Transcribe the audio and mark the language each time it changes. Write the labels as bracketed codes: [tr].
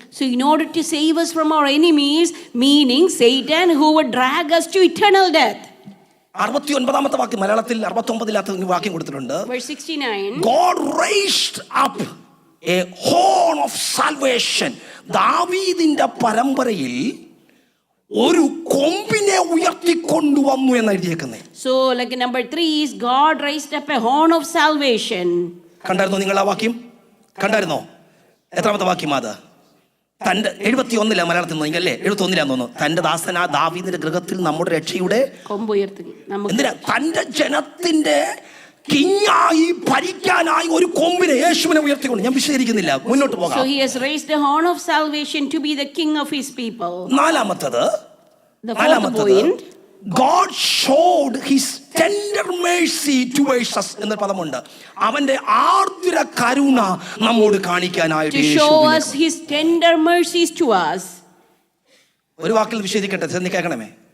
[en] So in order to save us from our enemies, meaning Satan who would drag us to eternal death. [ml] 69ാമത്തെ വാക്യം, മലയാളത്തിൽ 69ാമത്തെ വാക്യം കൊടുത്തിട്ടുണ്ട്. [en] Verse 69. God raised up a horn of salvation. [ml] ദാവീദിന്റെ പരമ്പരയിൽ ഒരു കൊമ്പിനെ ഉയർത്തിക്കൊണ്ടുവന്നു എന്ന് എഴുതിയേക്കുന്നേ. [en] So like number 3 is God raised up a horn of salvation. [ml] കണ്ടായിരുന്നോ നിങ്ങൾ ആ വാക്യം? കണ്ടായിരുന്നോ? എത്രാമത്തെ വാക്യം അത്? തന്റെ 71 മലയാളത്തിൽ നോക്കിയല്ലേ, 71 തോന്നുന്നു. തന്റെ ദാസനാ ദാവീദിന്റെ ഗൃഹത്തിൽ നമ്മുടെ രക്ഷയുടെ കൊമ്പ് ഉയർത്തി. എന്തിനാ? തന്റെ ജനത്തിന്റെ കിങ്ങായി ഭരിക്കാനായി ഒരു കൊമ്പിനെ, യേശുവിനെ ഉയർത്തിക്കൊണ്ട്. ഞാൻ വിശദീകരിക്കുന്നില്ല, മുന്നോട്ട് പോകാം. [en] So he has raised a horn of salvation to be the king of his people. [ml] നാലാമത്തത്, [en] The fourth point, God showed his tender mercy towards us [ml] എന്ന പദമുണ്ട്. അവന്റെ ആർദ്ര കരുണ നമ്മോട് കാണിക്കാനായിട്ട് [en] to show us his tender mercies to us. [ml] ഒരു വാക്കിൽ വിശദീകരിക്കട്ടെ, നീ കേൾക്കണമേ.